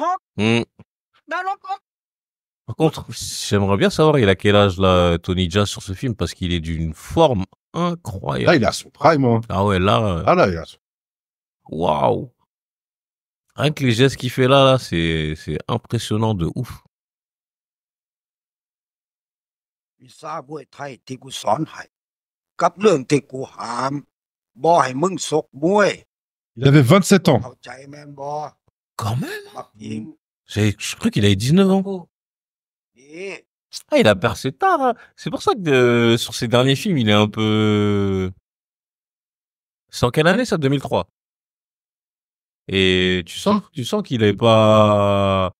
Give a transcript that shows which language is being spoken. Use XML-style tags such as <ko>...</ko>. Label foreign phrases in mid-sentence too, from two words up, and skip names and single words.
<fr>Par contre, j'aimerais bien savoir, il a quel âge, là, Tony Jaa, sur ce film, parce qu'il est d'une forme incroyable. Là, il est à son prime, hein. Ah ouais, là... Ah là, il est à son... Waouh. Rien que les gestes qu'il fait là, c'est impressionnant de ouf.</fr> <tts>วิชามวยไทยที่กูสอนให้กับเรื่องที่กูหามบ่ให้มึงซกมวย</tts> <fr>Il avait 27 ans.</fr> <tts>เข้าใจแม่นบ่</tts> <fr>Quand même.</fr> <tts>บักหญิง</tts> <fr>Je crois qu'il avait 19 ans.</fr> <tts>นี่</tts> <fr>Ah, il a percé tard, hein. C'est pour ça que sur ses derniers films, il est un peu... C'est en quelle année, ça? 2003. Et tu sens qu'il est pas...</fr>